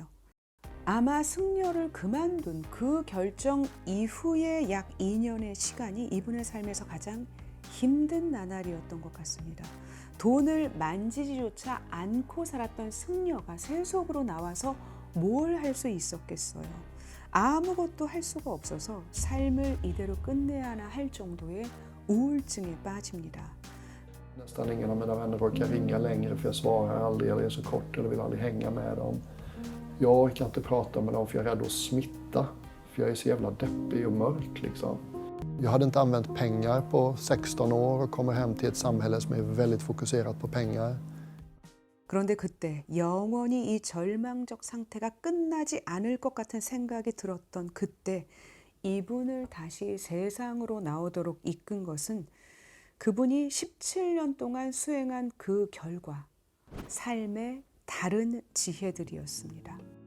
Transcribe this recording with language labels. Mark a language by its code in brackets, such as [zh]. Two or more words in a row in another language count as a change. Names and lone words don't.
[ko] 아마 승려를 그만둔 그 결정 이후의 약 2년의 시간이 이분의 삶에서 가장 힘든 나날이었던 것 같습니다. 돈을 만지지조차 않고 살았던 승려가 세속으로 나와서 뭘 할 수 있었겠어요. 아무것도 할 수가 없어서 삶을 이대로 끝내야 하나 할 정도의 우울증에 빠집니다. [sv] Nästan ingen av mina vänner orkar ringa längre för jag svarar aldrig eller är så kort eller vill aldrig hänga med dem. Jag orkar inte prata med dem för jag är rädd att smitta. För jag är så jävla deppig och mörk liksom. Jag hade inte använt pengar på 16 år och kommer hem till ett samhälle som är väldigt fokuserat på pengar. [ko] 그런데 그때 영원히 이 절망적 상태가 끝나지 않을 것 같은 생각이 들었던 그때 이분을 다시 세상으로 나오도록 이끈 것은 그분이 17년 동안 수행한 그 결과, 삶의 다른 지혜들이었습니다.